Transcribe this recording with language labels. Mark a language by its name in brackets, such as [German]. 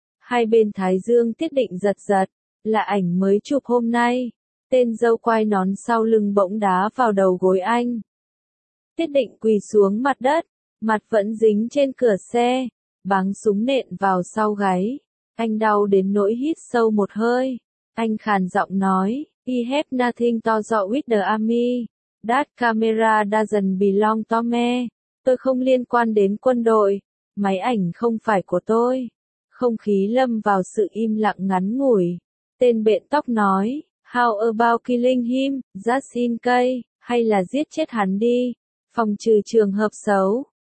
[Vietnamese] Hai bên thái dương Tiết Định giật giật. Là ảnh mới chụp hôm nay. Tên dâu quay nón sau lưng bỗng đá vào đầu gối anh. Tiết Định quỳ xuống mặt đất. Mặt vẫn dính trên cửa xe. Báng súng nện vào sau gáy. Anh đau đến nỗi hít sâu một hơi. Anh khàn giọng nói. [English] I have nothing to do with the army. That camera doesn't belong to me. [Vietnamese] Tôi không liên quan đến quân đội. Máy ảnh không phải của tôi. Không khí lâm vào sự im lặng ngắn ngủi. Tên bện tóc nói, [English] how about killing him, just in case, [Vietnamese] hay là giết chết hắn đi, phòng trừ trường hợp xấu.